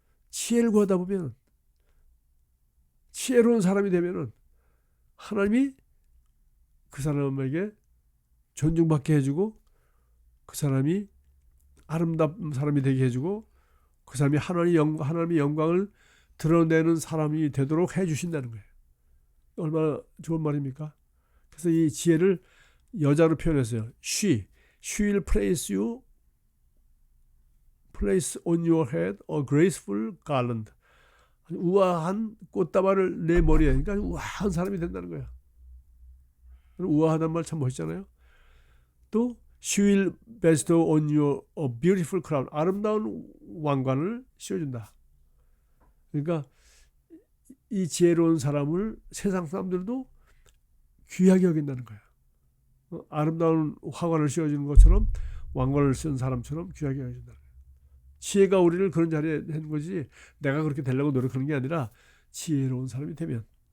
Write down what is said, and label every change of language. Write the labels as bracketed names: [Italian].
[Korean] 지혜를 구하다 보면 지혜로운 사람이 되면은 하나님이 그 사람에게 존중받게 해주고 그 사람이 아름다운 사람이 되게 해주고 그 사람이 하나님의 영광을 드러내는 사람이 되도록 해주신다는 거예요. 얼마나 좋은 말입니까? 그래서 이 지혜를 여자로 표현했어요. [English] She will place on your head a graceful garland. [Korean] 우아한 꽃다발을 내 머리에, 그러니까 우아한 사람이 된다는 거예요. 우아하다는 말 참 멋있잖아요. [English] 또 She will bestow on you a beautiful crown. [Korean] 아름다운 왕관을 씌워준다. 그러니까 이 지혜로운 사람을 세상 사람들도 귀하게 여긴다는 거예요. 아름다운 화관을 씌워주는 것처럼 왕관을 쓴 사람처럼 귀하게 여겨준다. 지혜가 우리를 그런 자리에 한 거지 내가 그렇게 되려고 노력하는 게 아니라 지혜로운 사람이 되면.